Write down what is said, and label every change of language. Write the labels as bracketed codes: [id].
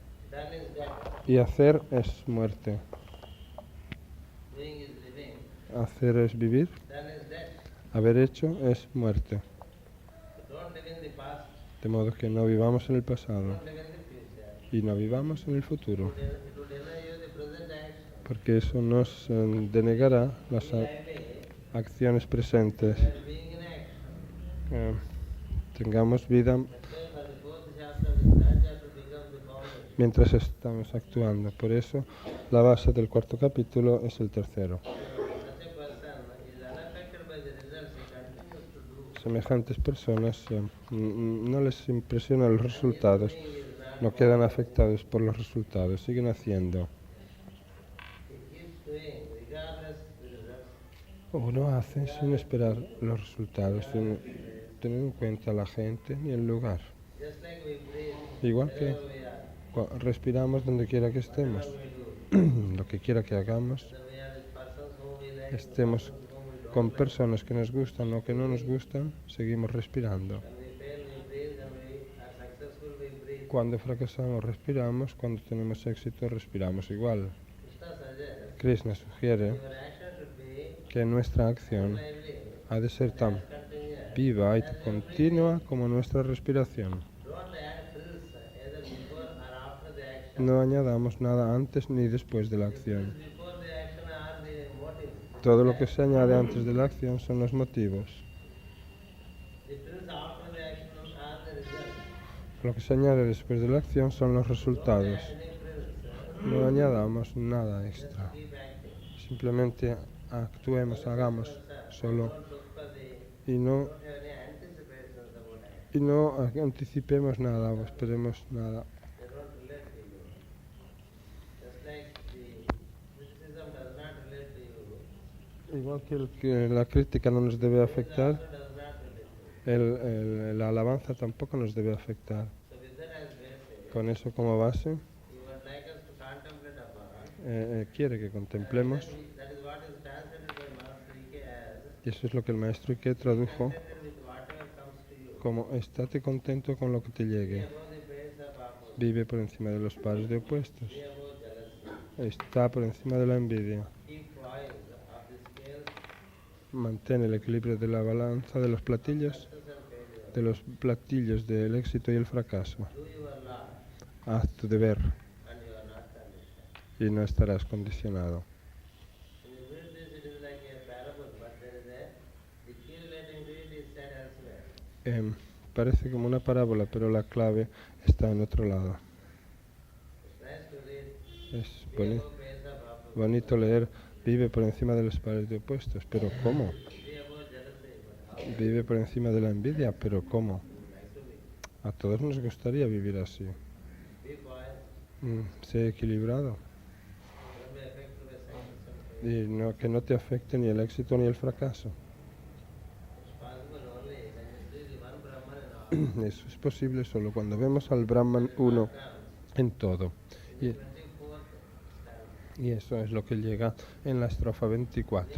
[en] done is death. [es] y hacer es muerte. [en] Doing is living, [es] Hacer es vivir, [en] done is death. [es] haber hecho es muerte. [en] So don't live in the past, [es] De modo que no vivamos en el pasado, [en] don't live in the future. [es] y no vivamos en el futuro, [en] It would deny you the present action. [es] porque eso nos denegará las acciones presentes. [en] And being in action. [es] Tengamos vida [en] That's why for the fourth chapter, the third chapter becomes the foundation. [es] mientras estamos actuando. Por eso la base del cuarto capítulo es el tercero. [en] Such a person is unaffected by the results he continues to do. [es] Semejantes personas no les impresionan los resultados, no quedan afectados por los resultados, siguen haciendo. [en] He keeps doing regardless of the results. [es] Uno hace sin esperar los resultados, sin tener en cuenta a la gente ni el lugar. [en] Just like we breathe, [es] Igual que [en] wherever we are, [es] respiramos donde quiera que estemos, [en] we do. [es] lo que quiera que hagamos, [en] So we are with persons whom we like, [es] estemos [en] persons whom we don't [es] con [en] like. [es] personas que nos gustan o que no nos gustan, seguimos respirando. [en] When we fail, we breathe. When we are successful, we breathe. [es] Cuando fracasamos, respiramos, cuando tenemos éxito, respiramos igual. [en] Krishna suggests [es] Krishna sugiere [en] your action should be [es] que nuestra acción [en] lively, [es] ha de ser tan [en] continuous. [es] viva y continua como nuestra respiración. [en] Don't add frills either before or after the action. [es] No añadamos nada antes ni después de la acción. [en] Before the action are the motives. [es] Todo lo que se añade antes de la acción son los motivos. [en] The frills after the action are the results. [es] Lo que se añade después de la acción son los resultados. [en] Any frills, [es] No añadamos nada extra. [en] keep acting. [es] Simplemente actuemos, hagamos solo [en] Don't look for the, [es] y no, [en] don't have any anticipations about action. [es] y no anticipemos nada o esperemos nada. [en] They don't relate to you. Just like the criticism does not relate to you, [es] Igual que la crítica no nos debe afectar, [en] also does not relate to you. [es] la alabanza tampoco nos debe afectar. [en] So with that as basis, [es] Con eso como base, [en] you would like us to contemplate upon. [es] quiere que contemplemos, [en] That is what is translated by Master Ike as [es] y eso es lo que el maestro Ike tradujo [en] contented with whatever comes to you. [es] como estate contento con lo que te llegue. [en] Above the base of opposites. [es] Vive por encima de los pares de opuestos. [en] Be above jealousy. [es] Está por encima de la envidia. [en] Keep poise of the scales, [es] Mantén el equilibrio de la balanza de los platillos, [en] success and failure. [es] de los platillos del éxito y el fracaso. [en] Do your lot, [es] Haz tu deber [en] and you are not conditioned. [es] y no estarás condicionado. [en] When you read this, it is like a parable, but there is the key relating to it is said elsewhere. [es] Parece como una parábola, pero la clave está en otro lado. [en] It's nice to read. [es] Es [en] Be [es] boni- [en] above base of opposites. [es] bonito leer, vive por encima de los pares de opuestos, pero ¿cómo? [en] Be above jealousy, but how? [es] Vive por encima de la envidia, pero ¿cómo? [en] Nice to be. [es] A todos nos gustaría vivir así. [en] Be poised. [es] Sé equilibrado [en] Don't be affected by success and failure. [es] y que no te afecte ni el éxito ni el fracaso. [en] It's possible only when you see the one Brahman in all. [es] Eso es posible solo cuando vemos al Brahman uno en todo. Y, [en] 24th stanza. [es] y eso es lo que llega en la estrofa 24.